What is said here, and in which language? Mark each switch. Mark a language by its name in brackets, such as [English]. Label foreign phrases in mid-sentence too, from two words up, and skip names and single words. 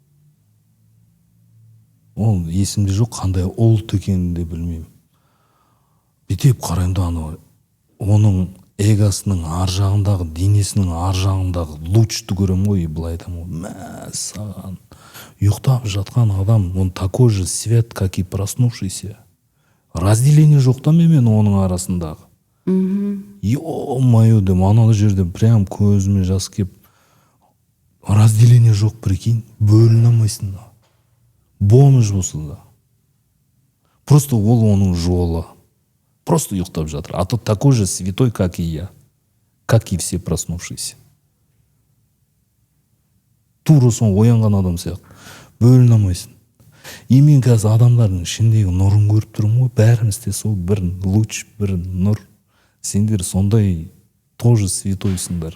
[Kazakh] Ол есімде жоқ, қандай ұлт екенін де білмеймін. Бүйтіп қараймын да, оның эгосының ар жағындағы, денесінің ар жағындағы лучты көрем ғой, былай айтамын ғой, мә саған, ұйықтап жатқан адам, [Russian] он такой же свет, как и проснувшийся. [Kazakh] Разделение жоқ та мен оның арасындағы. Ё-моё дем, анау жерде прям көзіме жас кеп, разделение жоқ, прикинь, бөліне алмайсың да. Бомж болса да. Просто ол оның жолы. Просто ұйықтап жатыр. [Russian] А тот такой же святой, как и я. Как и все проснувшиеся. [Kazakh] Тура сон оянған адам сияқты. Бөліне алмайсың. И мен қазір адамдардың ішіндегі нұрын көріп тұрмын ғой. Бәрімізде сол бір луч, бір нұр. Сендер сондай тоже святойсыңдар.